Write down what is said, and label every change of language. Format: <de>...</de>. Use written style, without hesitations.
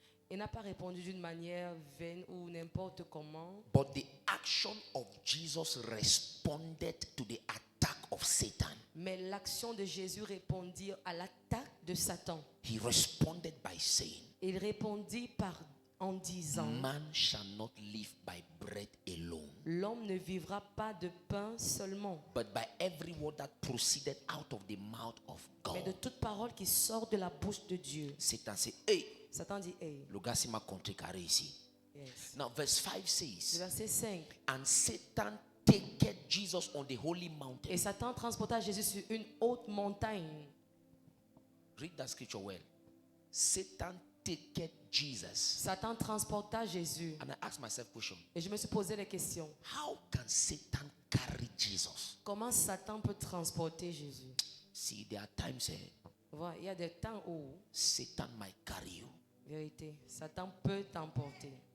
<fr>Il n'a pas répondu d'une manière vaine ou n'importe comment.</fr> <en>But the action of Jesus responded to the attack of Satan.</en> <fr>Mais l'action de Jésus répondit à l'attaque de Satan.</fr> <en>He responded by saying.</en> <fr>Il répondit en disant.</fr> <en>Man shall not live by bread alone.</en> <fr>L'homme ne vivra pas de pain seulement.</fr> <en>But by every word that proceeded out of the mouth of God.</en> <fr>Mais de toute parole qui sort de la bouche de Dieu.</fr> <en>Satan say, hey.</en> <fr>Satan dit, hey. Le gars m'a contrecarré ici.</fr> <en>Yes. Now verse 5 says.</en> <fr>Verset 5.</fr> <en>And Satan taketh Jesus on the holy mountain.</en> <fr>Et Satan transporta Jésus sur une haute montagne.</fr> <en>Read that scripture well. Satan taketh Jesus.</en> <fr>Satan transporta Jésus.</fr> <en>And I asked myself a question.</en> <fr>Et je me suis posé la question.</fr> <en>How can Satan carry Jesus?</en> <fr>Comment Satan peut transporter Jésus?</fr> <en>See, there are times</en> <fr>il y a des temps où</fr> <en>Satan might carry you.</en> <fr>Vérité, Satan peut t'emporter.</fr>